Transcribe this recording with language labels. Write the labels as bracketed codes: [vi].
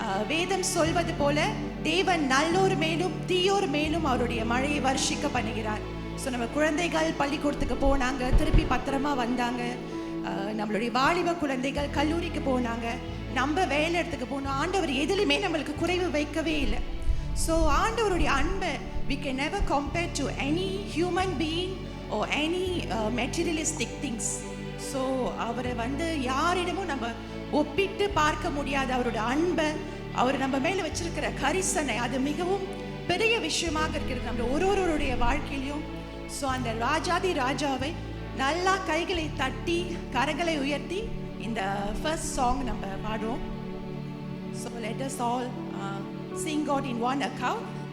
[ta] வேதம் சொல்வது போல தேவன் நல்லோர் மேலும் தீயோர் மேலும் அவருடைய மழையை வர்ஷிக்க பண்ணுகிறார். ஸோ நம்ம குழந்தைகள் பள்ளிக்கூடத்துக்கு போனாங்க, திருப்பி பத்திரமா வந்தாங்க. நம்மளுடைய வாலிப குழந்தைகள் கல்லூரிக்கு போனாங்க, நம்ம வேலை இடத்துக்கு போனோம். ஆண்டவர் எதுலையுமே நம்மளுக்கு குறைவு வைக்கவே இல்லை. ஸோ ஆண்டவருடைய அன்பை [en] we can never compare to any human being or any materialistic things. [ta] So அவரை யாரிடமும் நம்ம ஒப்பிட்டு பார்க்க முடியாத அவருடைய அன்பை, அவர் நம்ம மேலே வச்சிருக்கிற கரிசனை, அது மிகவும் பெரிய விஷயமாக இருக்கிறது நம்ம ஒருவருடைய வாழ்க்கையிலையும். ஸோ அந்த ராஜாதி ராஜாவை நல்லா கைகளை தட்டி கரங்களை உயர்த்தி இந்த ஃபர்ஸ்ட் சாங் நம்ம பாடுவோம். [en] So let us all sing God in one account.